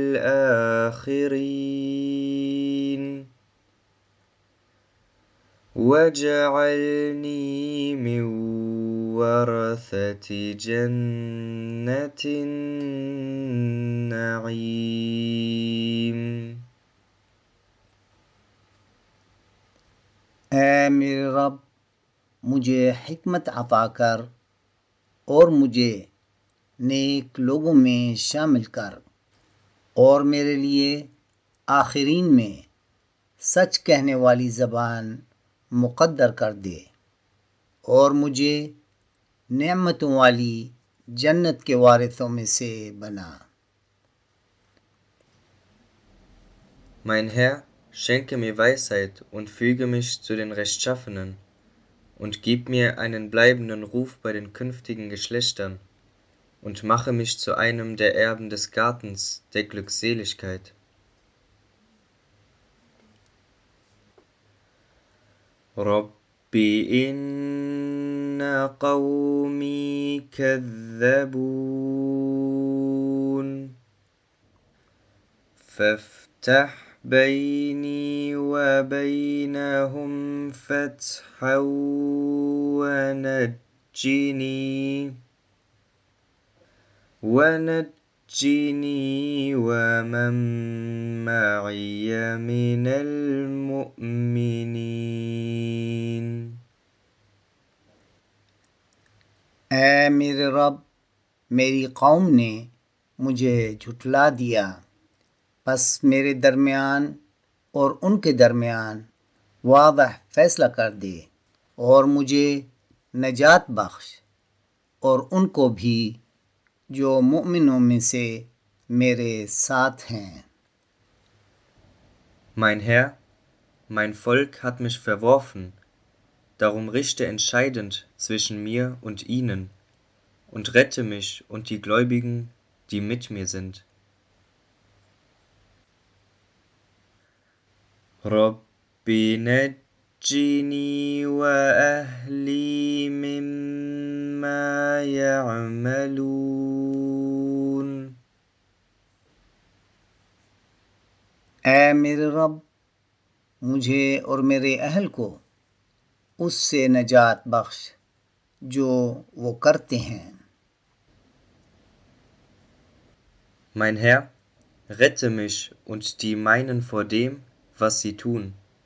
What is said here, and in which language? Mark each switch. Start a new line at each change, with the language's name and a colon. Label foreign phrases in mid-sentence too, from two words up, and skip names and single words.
Arabic: الآخرين واجعلني من ورثة جنة النعيم.
Urdu: اے میرے رب، مجھے حکمت عطا کر اور مجھے نیک لوگوں میں شامل کر، اور میرے لیے آخرین میں سچ کہنے والی زبان مقدر کر دے، اور مجھے نعمتوں والی جنت کے وارثوں میں سے بنا۔
German: Mein Herr, schenke mir Weisheit und füge mich zu den Rechtschaffenen und gib mir einen bleibenden Ruf bei den künftigen Geschlechtern und mache mich zu einem der Erben des Gartens der Glückseligkeit.
Arabic: رب إن قومي كذبون فافتح بيني وبينهم فتحا ونجني ومن معي من المؤمنين.
Urdu: اے میرے رب، میری قوم نے مجھے جھٹلا دیا، پس میرے درمیان اور ان کے درمیان واضح فیصلہ کر دے، اور مجھے نجات بخش اور ان کو بھی جو مؤمنوں میں سے میرے ساتھ ہیں۔
German: Mein Herr, mein Volk hat mich verworfen, darum richte entscheidend zwischen mir und ihnen und rette mich und die Gläubigen, die mit mir sind.
Arabic: رب نجني وأهلي مما يعملون.
Urdu: اے میرے رب، مجھے اور میرے اہل کو اس سے نجات بخش جو وہ کرتے ہیں۔
German: Mein Herr, rette mich und die meinen vor dem, was sie tun.